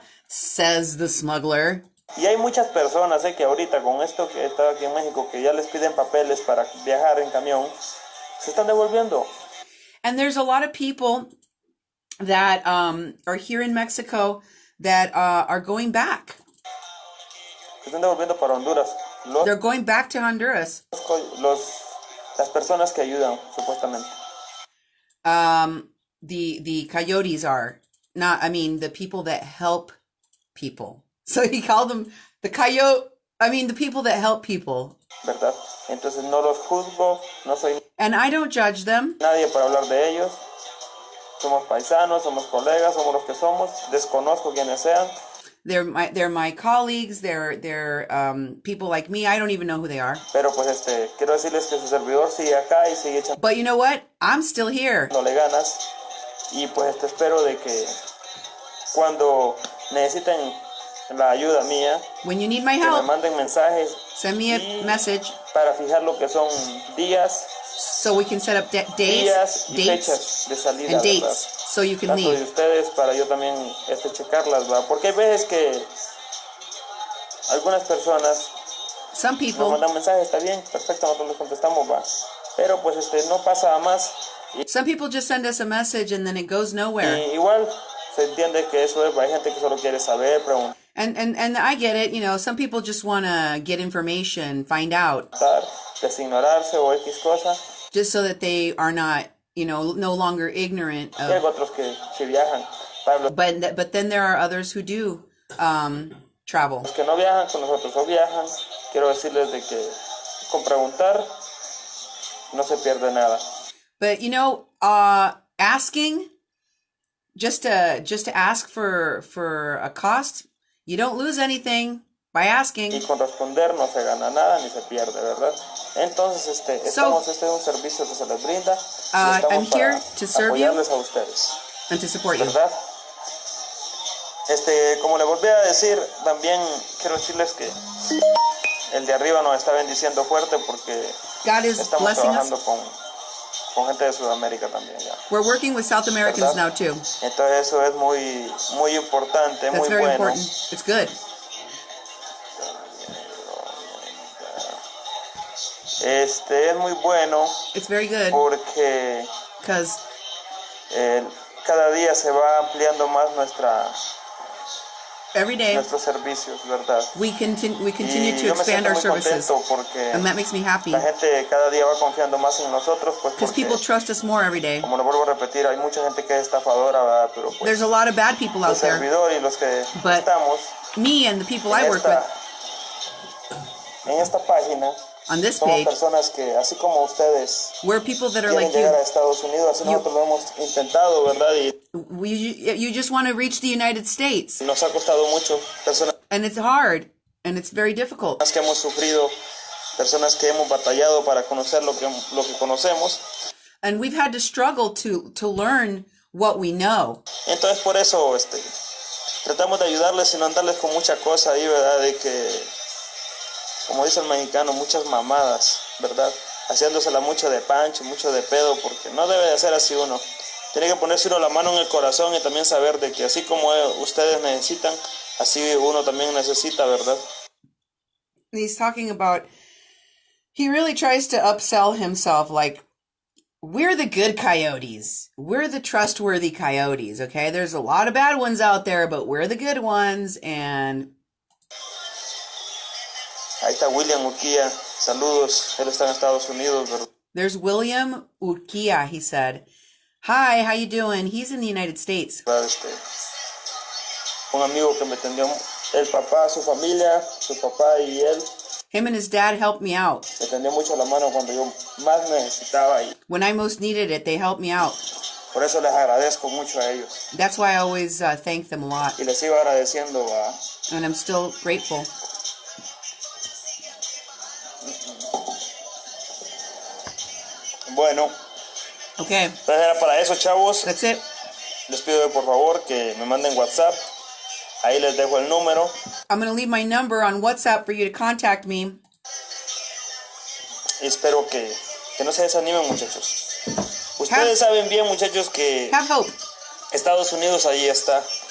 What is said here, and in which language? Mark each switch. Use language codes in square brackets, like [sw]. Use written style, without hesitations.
[en] Says the smuggler. [es] Y hay muchas personas que ahorita con esto que está aquí en México, que ya les piden papeles para viajar en camión, se están devolviendo. [en] And there's a lot of people that are here in Mexico that are going back. [es] Se están devolviendo para Honduras. [en] They're going back to Honduras. [es] Las personas que ayudan, supuestamente. [en] The coyotes are not. I mean, the people that help people. So he called them the the people that help people. [es] ¿Verdad? Entonces no los juzgo, no soy [en] And I don't judge them. [es] nadie para hablar de ellos. Somos paisanos, somos colegas, somos los que somos. Desconozco quiénes sean. [en] They're my colleagues. They're people like me. I don't even know who they are. [es] Pero pues quiero decirles que su servidor sigue acá y sigue echando. [en] But you know what? I'm still here. [es] No le ganas. Y pues espero de que cuando necesiten la ayuda mía, [en] when you need my [es] que [en] help, [es] me manden mensajes, [en] send me a message [es] para fijar lo que son días, [en] so we can set up days [es] y fechas de salida, [en] and dates, [es] ¿verdad? [en] so you can [es] Tanto [en] leave. [es] de ustedes para yo también checarlas, ¿verdad? Porque hay veces que algunas personas [en] Some [es] nos [en] people, [es] mandan mensajes, está bien, perfecto, nosotros les contestamos, va. Pero pues no pasa a más. [en] some people just send us a message and then it goes nowhere. [es] Y igual se entiende que eso es, hay gente que solo quiere saber, preguntar, [en] And I get it, you know, some people just want to get information, find out, [es] designorarse o X cosa. [en] just so that they are not, you know, no longer ignorant [es] Y hay [en] of, [es] otros que viajan. Para los [en] but then there are others who do travel. [es] que no viajan con nosotros o viajan, quiero decirles de que con preguntar no se pierde nada. [en] But you know, asking just to ask for a cost, you don't lose anything by asking. [es] Y con responder no se gana nada ni se pierde, ¿verdad? Entonces, este es un servicio que se les brinda. Y [en] I'm [es] estamos [en] here [es] para [en] to serve you [es] apoyarles a ustedes, [en] and to support you. [es] ¿verdad? Como le volví a decir, también quiero decirles que el de arriba nos está bendiciendo fuerte porque [en] God is [es] estamos [en] blessing us. [es] trabajando con gente de Sudamérica también ya. [en] We're working with South Americans now too. [es] Entonces eso es muy importante, [en] That's [es] muy [en] very [es] bueno. [en] important. It's good. [es] Es muy bueno [en] It's very good [es] porque [en] because [es] cada día se va ampliando más [en] every day [es] nuestros servicios, ¿verdad? [en] we continue [es] Y [en] to [es] yo me [en] expand [es] siento [en] our [es] muy [en] services, [es] contento porque [en] and that makes me happy [es] la gente cada día va confiando más en nosotros, pues [en] because [es] porque, [en] people trust us more every day. [es] como lo vuelvo a repetir, hay mucha gente que es estafadora, ¿verdad? Pero pues [en] There's a lot of bad people [es] el [en] out there, [es] servidor y los que [en] but [es] estamos [en] me and the people I work with [es] en esta página [en] on this [es] somos [en] page, [es] personas que, así como ustedes [en] we're people that are [es] quieren [en] like [es] llegar a [en] you. [es] Estados Unidos, así nosotros lo hemos intentado, ¿verdad? Y [en] You just want to reach the United States, [es] nos ha costado mucho. Personas [en] and it's hard and it's very difficult. [es] que hemos sufrido, personas que hemos batallado para conocer lo que conocemos. [en] And we've had to struggle to learn what we know. [es] Entonces por eso tratamos de ayudarles y no andarles con mucha cosa ahí, ¿verdad? De que, como dice el mexicano, muchas mamadas, ¿verdad? Haciéndosela mucho de pancho, mucho de pedo, porque no debe de ser así uno. Tiene que ponerse uno la mano en el corazón y también saber de que así como ustedes necesitan, así uno también necesita, ¿verdad? [en] He's talking about, he really tries to upsell himself like, we're the good coyotes. We're the trustworthy coyotes, okay? There's a lot of bad ones out there, but we're the good ones, and... [es] Ahí está William Urquía, saludos, él está en Estados Unidos, ¿verdad? [en] There's William Urquía, he said. Hi, how you doing? He's in the United States. [es] Un amigo que me atendió, el papá, su familia, su papá y él. [en] Him and his dad helped me out. [es] Me tendió mucho la mano cuando yo más necesitaba. [en] When I most needed it, they helped me out. [es] Por eso les agradezco mucho a ellos. [en] That's why I always thank them a lot. [es] Y les sigo agradeciendo. [en] And I'm still grateful. [es] Bueno. [en] Okay. [es] Entonces era para eso, chavos. [en] That's it. [es] Les pido por favor que me manden WhatsApp. Ahí les dejo el número. [en] I'm going to leave my number on WhatsApp for you to contact me. [es] Espero que no se desanimen, muchachos. Ustedes saben bien, muchachos, que [en] have hope. [es] Estados Unidos ahí está.